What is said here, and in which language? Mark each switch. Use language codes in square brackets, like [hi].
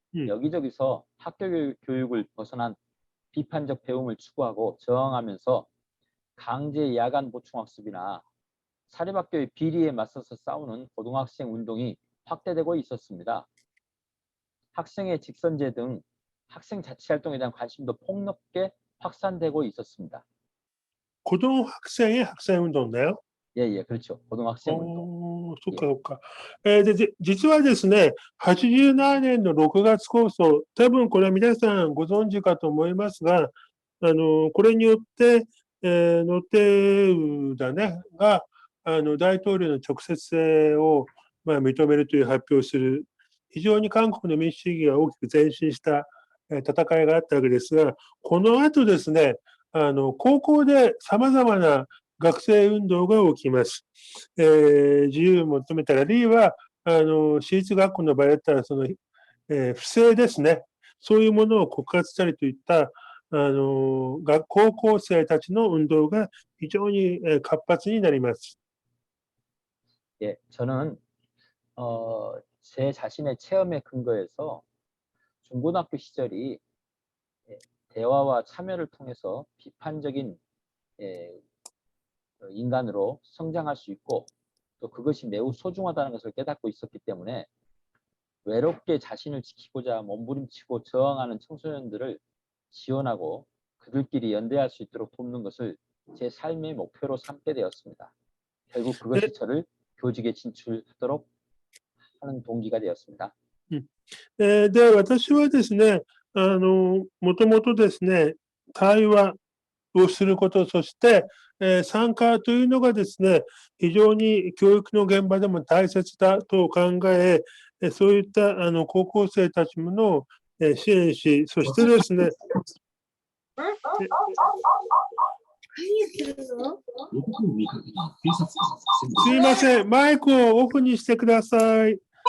[ko] 여기저기서 학교 교육을 벗어난 비판적 배움을 추구하고 저항하면서 강제 야간 보충학습이나 사립학교의 비리에 맞서서 싸우는 고등학생 운동이 확대되고 있었습니다. 학생의 직선제 등 학생 자치 활동에 대한 관심도 폭넓게 확산되고 있었습니다. 고등학생의 학생 운동인가요? 예, 그렇죠. 고등학생 운동. [ja] そっかそっか。で、実はですね、87年の6月構想、多分これは皆さんご存知かと思いますが、これによって、ノテウダね、が大統領の直接性を、認めるという発表をする、非常に韓国の民主主義が大きく前進した戦いがあったわけですが、この後ですね、高校で様々な学生運動が起きます。自由を求めたら、あるいは私立学校の場合だったら不正ですね。そういうものを告発したりといった高校生たちの運動が非常に活発になります。 [ko] 예, 저는 제 자신의 체험에 근거해서 중고등학교 시절이 대화와 참여를 통해서 비판적인 인간으로 성장할 수 있고 또 그것이 매우 소중하다는 것을 깨닫고 있었기 때문에 외롭게 자신을 지키고자 몸부림치고 저항하는 청소년들을 지원하고 그들끼리 연대할 수 있도록 돕는 것을 제 삶의 목표로 삼게 되었습니다. 결국 그것이 저를 교직에 진출하도록 하는 동기가 되었습니다. [ja] で、私はですね、もともとですね、対話をすること、そして、参加というのがですね、非常に教育の現場でも大切だと考え、そういった高校生たちの支援し、そしてですね、すいません、マイクをオフにしてください。